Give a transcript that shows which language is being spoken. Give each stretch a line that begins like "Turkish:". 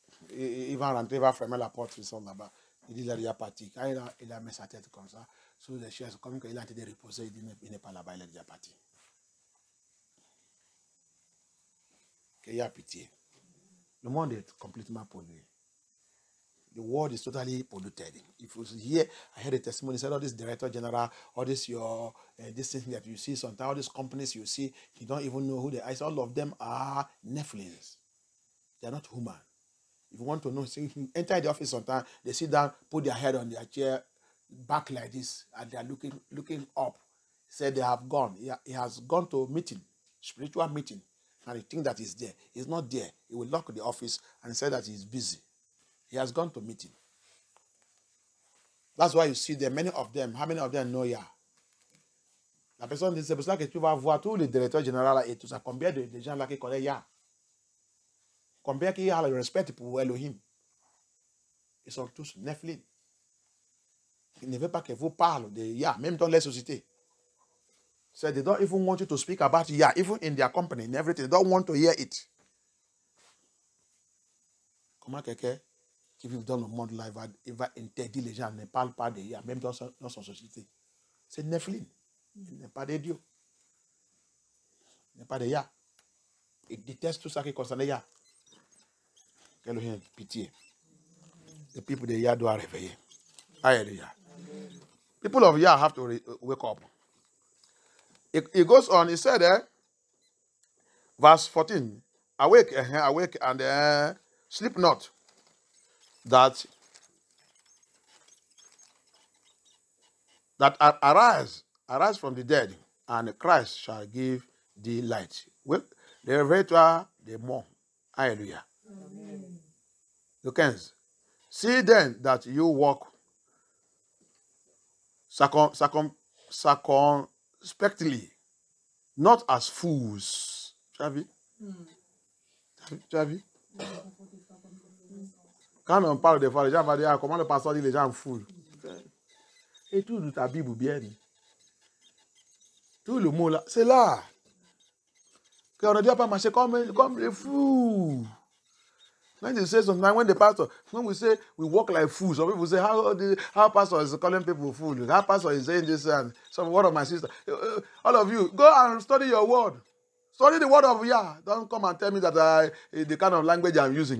French: Il va rentrer, il va fermer la porte, ils sont là-bas. Il dit il est parti. Quand il a mis sa tête comme ça, sur les chaises, comme qu'il a en train de reposer, il dit il n'est pas là-bas, il est déjà parti. Qu'il y a pitié. Le monde est complètement pollué.
English: The world is totally polluted. If you hear, I heard a testimony, said all this director general, all this this thing that you see, sometimes all these companies you see, you don't even know who they are. All of them are Nephilims. They are not human. If you want to know, see, enter the office sometimes, they sit down, put their head on their chair, back like this, and they are looking up. Said they have gone. He has gone to a meeting, spiritual meeting, and he thinks that he's there. He's not there. He will lock the office and say that he's busy. He has gone to meeting. That's why you see there, many of them, how many of them know Yah?
French: La personne dit, c'est pour ça que tu vas voir tous les directeurs généraux et tout ça, combien de gens là qui connaissent Yah? Combien qui a le respect pour Elohim? Ils sont tous Nephilim. Ils ne veulent pas que vous parlez de Yah, même dans les sociétés.
English: So they don't even want you to speak about Yah, even in their company and everything. They don't want to hear it.
French: Comment quelqu'un qui vit dans le monde là, il va interdire les gens, ne parlent pas de Yah, même dans son société. C'est Nephilim. Il n'est pas de Dieu. Il n'est pas de Yah. Il déteste tout ça qui concerne Yah. Elohim, pitié.
English: The people
French: de Yah doivent réveiller. Hallelujah.
English: People of Yah have to wake up. It goes on, he said, verse 14, awake and sleep not, that arise from the dead, and Christ shall give thee light. Wake the revelator the more. Hallelujah. Amen. Look, see then that you walk circumspectly, not as fools.
French: Tu as vu? Tu as vu? Quand on parle des fois, les gens vont dire, comment le pasteur dit les gens fous? Et tout de ta Bible bien. Tout le mot là, c'est là. Qu'on ne doit pas marcher comme les fous.
English: When they say sometimes, when we say we walk like fools, some people say, how pastor is calling people fools? How pastor is saying this and some word of my sister. All of you, go and study your word. Study the word of Yah. Don't come and tell me that the kind of language I'm using.